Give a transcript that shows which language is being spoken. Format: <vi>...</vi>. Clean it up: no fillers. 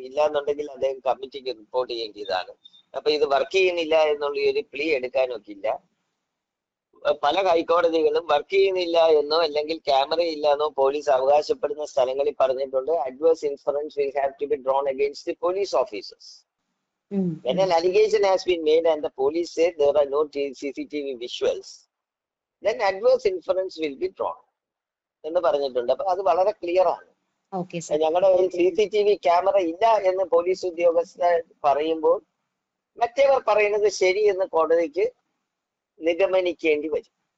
<ml>ഇല്ലാന്നുണ്ടെങ്കിൽ അദ്ദേഹം കമ്മിറ്റിക്ക് റിപ്പോർട്ട് ചെയ്യേണ്ടതാണ്. അപ്പൊ ഇത് വർക്ക് ചെയ്യുന്നില്ല എന്നുള്ള ഒരു പ്ലീ എടുക്കാനൊക്കില്ല. പല ഹൈക്കോടതികളും വർക്ക് ചെയ്യുന്നില്ല എന്നോ അല്ലെങ്കിൽ ക്യാമറ ഇല്ല എന്നോ പോലീസ് അവകാശപ്പെടുന്ന സ്ഥലങ്ങളിൽ പറഞ്ഞിട്ടുണ്ട്</ml> <en>adverse inference will have to be drawn against the police officers. When an allegation has been made and the police said there are no CCTV visuals, then adverse inference will be drawn</en> <ml>എന്ന് പറഞ്ഞിട്ടുണ്ട്. അപ്പൊ അത് വളരെ clear ആണ്. ഞങ്ങളുടെ CCTV camera ഇല്ല എന്ന് police ഉദ്യോഗസ്ഥർ പറയുമ്പോൾ മറ്റേവർ പറയുന്നത് ശരി എന്ന് കോടതിക്ക് നിഗമനിക്കേണ്ടി വരും.</ml>